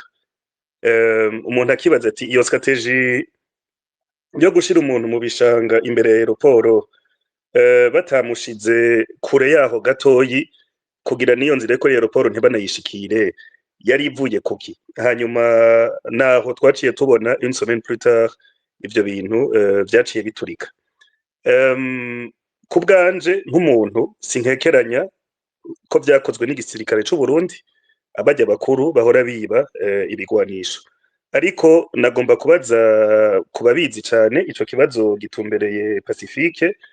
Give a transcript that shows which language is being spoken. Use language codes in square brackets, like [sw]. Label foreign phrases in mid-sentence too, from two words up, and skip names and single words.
[rn] Umuntu akibaza ati iyo strategie yo gushira umuntu mu bishanga imbere ya aéroport batamushize kure yaho gatoyi kugira niyo nzira ko aéroport ntibanayishikire yari ivuye kuki. Hanyuma naho twaciye tubona [fr] une semaine plus tard [rn] ivyo bintu vyaciye biturika. Ku bwanje nk'umuntu sinkekeranya ko vyakozwe n'igisirikare c'u Burundi, abajya bakuru bahora biba ibigwanisho. Ariko nagomba kubaza kubabizi cane ico kibazo gitumbereye Pacifique.